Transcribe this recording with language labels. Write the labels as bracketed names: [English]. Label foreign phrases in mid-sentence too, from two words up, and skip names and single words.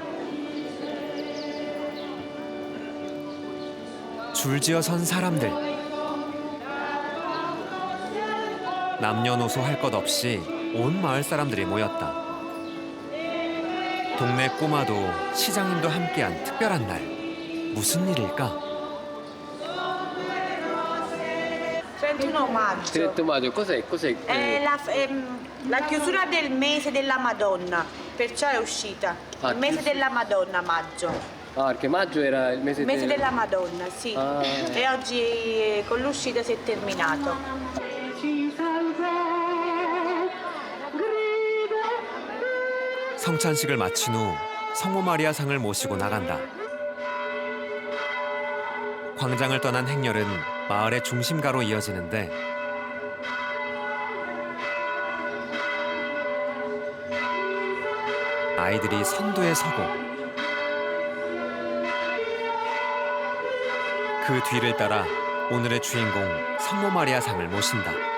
[Korean] 줄지어 선 사람들. 남녀노소 할 것 없이 온 마을 사람들이 모였다. 동네 꼬마도 시장님도 함께한 특별한 날. 무슨 일일까? [Italian] 31 maggio. 31 maggio, cos'è? È la chiusura del mese della Madonna, perciò è uscita. Il mese della Madonna, maggio. Ah, perché maggio era il mese, Il mese della Madonna, sì. Ah. E oggi con l'uscita si è terminato. [Korean] 성찬식을 마친 후 성모 마리아 상을 모시고 나간다. 광장을 떠난 행렬은 마을의 중심가로 이어지는데 아이들이 선두에 서고 그 뒤를 따라 오늘의 주인공 성모 마리아 상을 모신다.